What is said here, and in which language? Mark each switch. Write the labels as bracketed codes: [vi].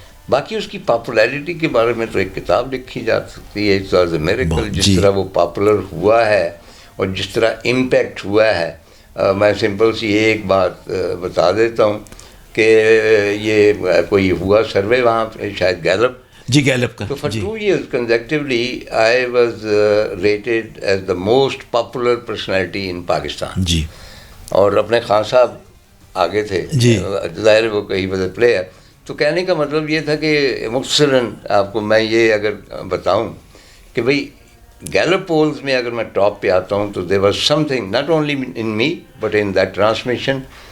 [ur] باقی اس کی پاپولیرٹی کے بارے میں تو ایک کتاب لکھی جا سکتی ہے, [en] It's was a miracle. [ur] جس طرح وہ پاپولر ہوا ہے اور جس طرح امپیکٹ ہوا ہے. میں سمپل سی ایک بات بتا دیتا ہوں کہ یہ کوئی ہوا سروے وہاں شاید گیلپ. جی گیلپ کا. [en] تو for 2 years consecutively I was rated as the most popular personality in Pakistan. [ur] جی, اور اپنے خان صاحب آگے تھے. جی, ظاہر وہ کہیں بدل پلیئر. تو کہنے کا مطلب یہ تھا کہ مختصراً آپ کو میں یہ اگر بتاؤں کہ بھئی گیلپ پولز میں اگر میں ٹاپ پہ آتا ہوں تو [en] there was something not only in me but in that transmission.